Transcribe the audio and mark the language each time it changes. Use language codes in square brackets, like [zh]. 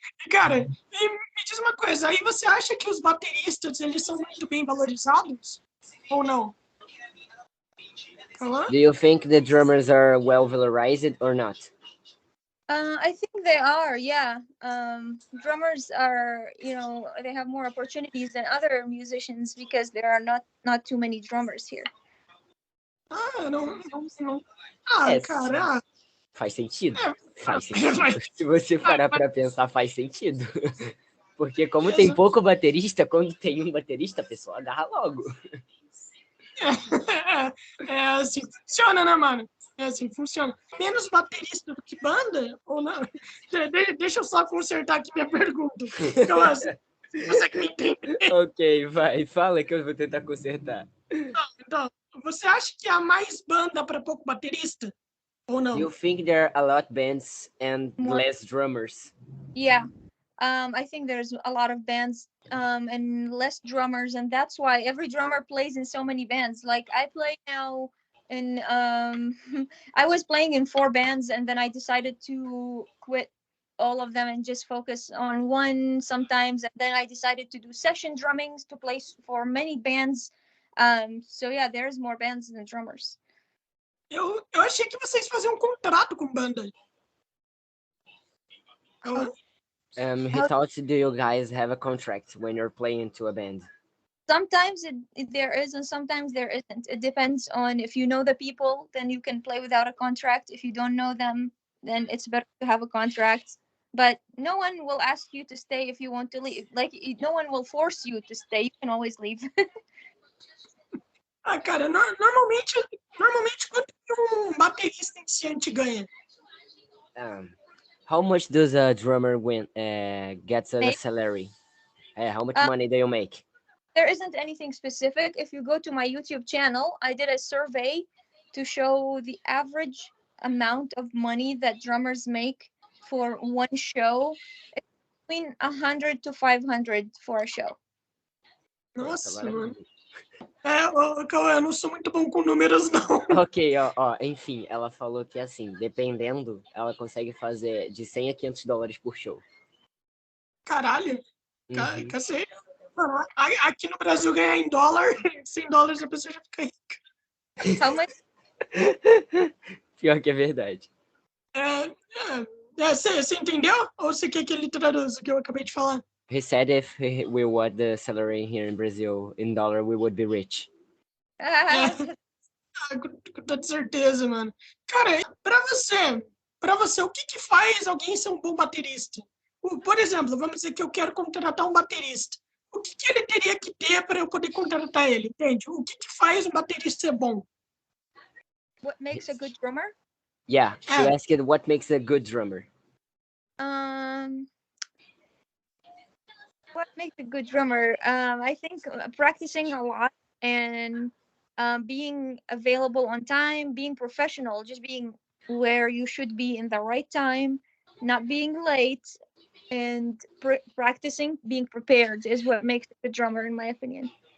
[pt] Cara, e me diz uma coisa, aí você acha que os bateristas, eles são muito bem valorizados? Ou não? Hello? [en] Do you think the drummers are well valorized or not? I think they are, yeah. Drummers are, they have more opportunities than other musicians because there are not too many drummers here. [pt] Não. Cara. Faz sentido. Faz sentido. Se você parar para pensar, faz sentido. Porque como tem pouco baterista, quando tem um baterista, a pessoa agarra logo. É assim funciona, né, mano? É assim funciona. Menos baterista do que banda? Ou não? Deixa eu só consertar aqui minha pergunta. Então, assim, você que me entende. Ok, vai. Fala que eu vou tentar consertar. Então, você acha que há mais banda para pouco baterista? Ou não? [en] Do you think there are a lot bands and less drummers? Yeah. I think there's a lot of bands and less drummers, and that's why every drummer plays in so many bands. Like I play now in I was playing in 4 bands, and then I decided to quit all of them and just focus on one sometimes, and then I decided to do session drumming to play for many bands. So yeah, there's more bands than drummers. [pt] Eu achei que vocês faziam um contrato com banda. [en] He thought, do you guys have a contract when you're playing to a band? Sometimes there is, and sometimes there isn't. It depends on if you know the people, then you can play without a contract. If you don't know them, then it's better to have a contract. But no one will ask you to stay if you want to leave. Like, no one will force you to stay. You can always leave. [pt] Cara, normalmente quanto que um baterista iniciante ganha? [en] How much does a drummer gets a Make, salary? How much money do you make? there isn't anything specific. If you go to my YouTube channel, I did a survey to show the average amount of money that drummers make for one show. It's between 100 to 500 for a show. [pt] Nossa, Nossa, mano. maravilha. Cauê, eu não sou muito bom com números, não. Ok, enfim, ela falou que assim, dependendo, ela consegue fazer de 100 a 500 dólares por show. Caralho, Uhum. cacete. Mano, aqui no Brasil ganhar em dólar, 100 dólares a pessoa já fica rica. [en] How much? [pt] Pior que é verdade. Você entendeu? Ou você quer que ele traduza o que eu acabei de falar? [en] He said if we want the salary here in Brazil in dollar, we would be rich. [pt] Com toda certeza, mano. Cara, pra você, o que faz alguém ser um bom baterista? Por exemplo, vamos dizer que eu quero contratar um baterista. O que ele teria que ter para eu poder contratar ele, entende? O que faz um baterista ser bom? [en] What makes a good drummer? Yeah, she asked what makes a good drummer. What makes a good drummer? I think practicing a lot and being available on time, being professional, just being where you should be in the right time, not being late, and practicing being prepared is what makes a good drummer, in my opinion.